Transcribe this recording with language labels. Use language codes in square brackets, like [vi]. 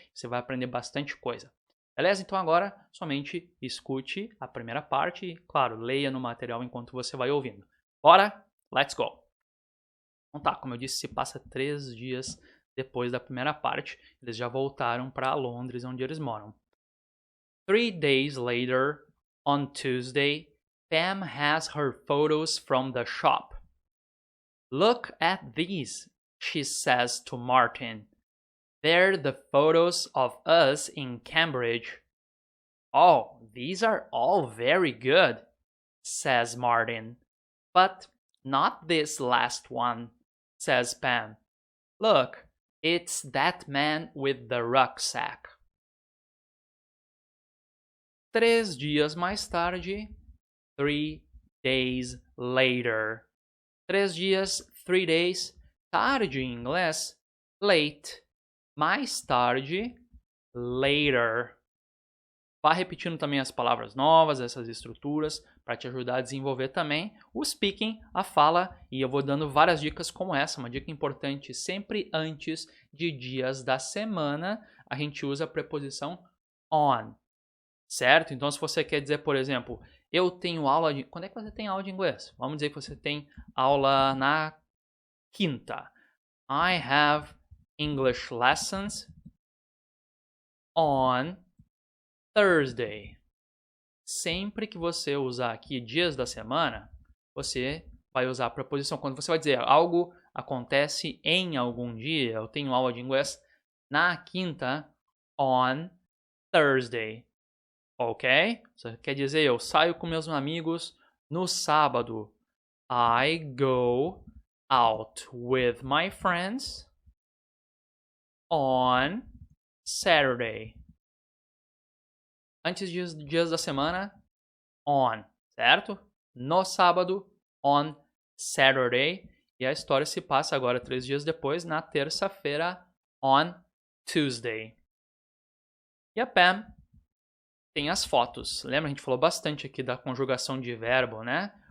[pt] Você vai aprender bastante coisa. Beleza? Então agora somente escute a primeira parte e, claro, leia no material enquanto você vai ouvindo. Bora? [en] Let's go! [pt] Então tá, como eu disse, se passa 3 dias depois da primeira parte. Eles já voltaram para Londres, onde eles moram. [en] 3 days later, on Tuesday, Pam has her photos from the shop. Look at these, she says to Martin. They're the photos of us in Cambridge. Oh, these are all very good, says Martin. But not this last one, says Pam. Look, it's that man with the rucksack. [pt] 3 dias mais tarde, [en] 3 days later. [pt] 3 dias, [en] 3 days, [pt] tarde em inglês, late. Mais tarde, later. Vá repetindo também as palavras novas, essas estruturas, para te ajudar a desenvolver também o speaking, a fala. E eu vou dando várias dicas como essa. Uma dica importante, sempre antes de dias da semana, a gente usa a preposição on. Certo? Então, se você quer dizer, por exemplo, eu tenho aula de... Quando é que você tem aula de inglês? Vamos dizer que você tem aula na quinta. [en] I have English lessons on Thursday. [pt] Sempre que você usar aqui dias da semana, você vai usar a preposição. Quando você vai dizer algo acontece em algum dia, eu tenho aula de inglês na quinta, [en] on Thursday. [pt] Ok? Você quer dizer, eu saio com meus amigos no sábado. [en] I go out with my friends on Saturday. [pt] Antes dos dias da semana, on, certo? No sábado, [en] on Saturday. [pt] E a história se passa agora 3 dias depois, na terça-feira, [en] on Tuesday. [pt] E a Pam tem as fotos. Lembra? A gente falou bastante aqui da conjugação de verbo, né?